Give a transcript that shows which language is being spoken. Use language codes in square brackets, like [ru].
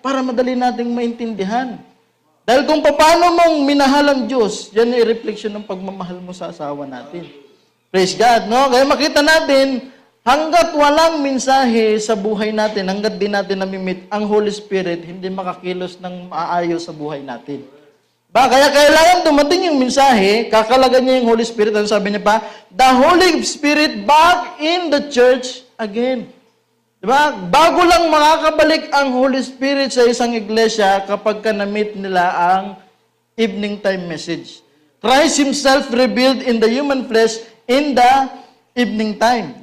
[tl] Para madali nating maintindihan. Dahil kung paano mong minahal ang Diyos, yan ay reflection ng pagmamahal mo sa asawa natin. [en] Praise God, [tl] no? Kaya makita natin, hanggat walang mensahe sa buhay natin, hanggat di natin namimit ang Holy Spirit, hindi makakilos ng maayos sa buhay natin. Kaya kailangan dumating yung mensahe, kakalagan niya yung Holy Spirit. Ano sabi niya pa? [en] The Holy Spirit back in the church again. [tl] Diba? Bago lang makakabalik ang Holy Spirit sa isang iglesia kapag na-meet nila ang evening time message. [en] Christ Himself revealed in the human flesh in the evening time.